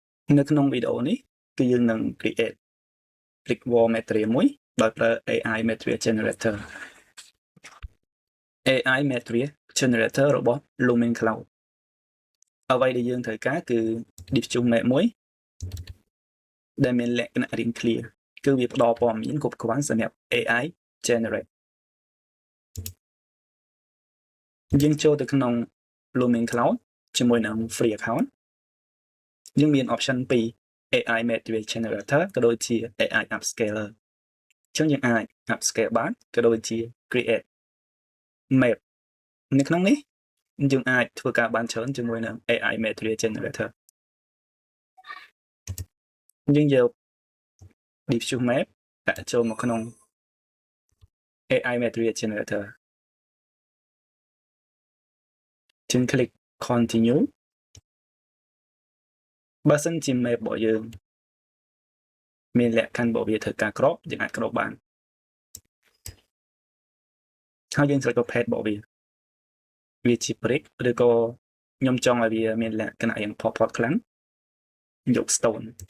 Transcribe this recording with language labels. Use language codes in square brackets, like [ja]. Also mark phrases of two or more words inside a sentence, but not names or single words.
[km] នៅក្នុងវីដេអូនេះគឺយើងនឹង [en] create click wall material [km] មួយដោយប្រើ [en] AI material generator AI material generator [km] របស់ Lumen Cloud អ្វីដែលយើងត្រូវការគឺ [en] diffuse map [km] មួយដែលមានលក្ខណៈរាង clear គឺវាផ្ដល់ព័ត៌មានគ្រប់គ្រាន់សម្រាប់ [en] AI generate [km] យើងចូលទៅក្នុង Lumen Cloud ជាមួយនឹង [en] free account [km] យើងមាន option ពីរ [en] AI material generator [km] ក៏ដូចជា [en] AI upscaler [km] អញ្ចឹងយើងអាច upscale បានក៏ដូចជា [en] create map [km] នៅក្នុងនេះយើងអាចធ្វើការបានច្រើនជាមួយនឹង [en] AI material generator [km] យើងយក [en] diffuse map [km] ដាក់ចូលមកក្នុង [en] AI material generator [km] យើង [en] click continue [km] បើសិនជា map របស់យើងមានលក្ខខណ្ឌរបស់វាត្រូវការក្របយើងអាចក្របបាន ហើយយើងត្រូវប្រភេទរបស់វាជា brick ឬក៏ខ្ញុំចង់ឲ្យវាមានលក្ខណៈយ៉ាងផតខ្លាំងយក stone